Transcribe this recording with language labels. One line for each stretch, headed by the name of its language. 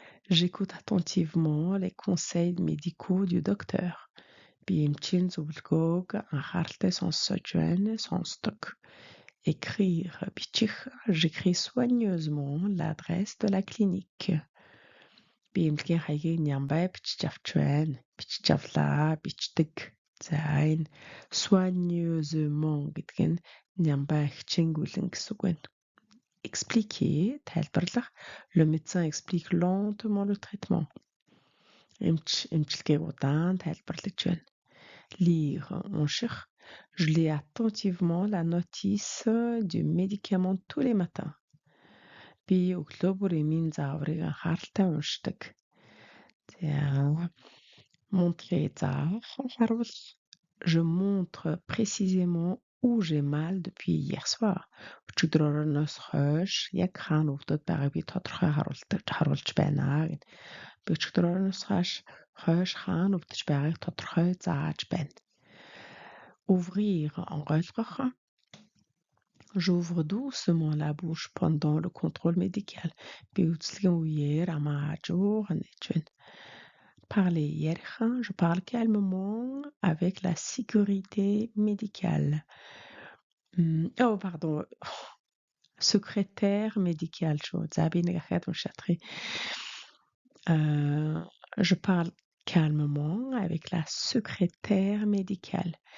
French: J'écoute attentivement les conseils médicaux du docteur.
Mongolian: Би эмчийн зөвлөгөөг анхааралтай сонсож байна, сонсдог.
French: Écrire, бичих. J'écris soigneusement l'adresse de la clinique.
Mongolian: Би эмнэлгийн хаягийг нямбай бичиж авч байна. Бичиж авлаа, бичдэг. За энэ soigneusement гэдэг нь нямбай хичээнгүйлэн гэсэн үг байна.
French: Expliquer, тайлбарлах. Le médecin explique lentement le traitement.
Mongolian: Эмчилгээг удаан тайлбарлаж байна.
French: Lire, унших. Je lis attentivement la notice du médicament tous les matins.
Mongolian: Би өглөө бүр эмийн зааврыг анхааралтай уншдаг. За montrer, заах, харуул.
French: Je montre précisément où j'ai mal depuis hier soir.
Mongolian: Өчигдрөөс хойш яг хаана өвдөд байгааг би тодорхой харуулж байна гэв. Би өчигдрөөс хойш хаана өвдөж байгааг тодорхой зааж байна.
French: Ouvrir, онгойлгох. J'ouvre doucement la bouche pendant le contrôle médical.
Mongolian: Би үзлэгийн үеэр амаа хажуухан нээж байна. Parler, ярих.
French: Je parle calmement avec la sécurité médicale. Pardon.
Mongolian: Secrétaire médical. За би нэг ахаад уншаадах.
French: Je parle calmement avec la secrétaire médicale.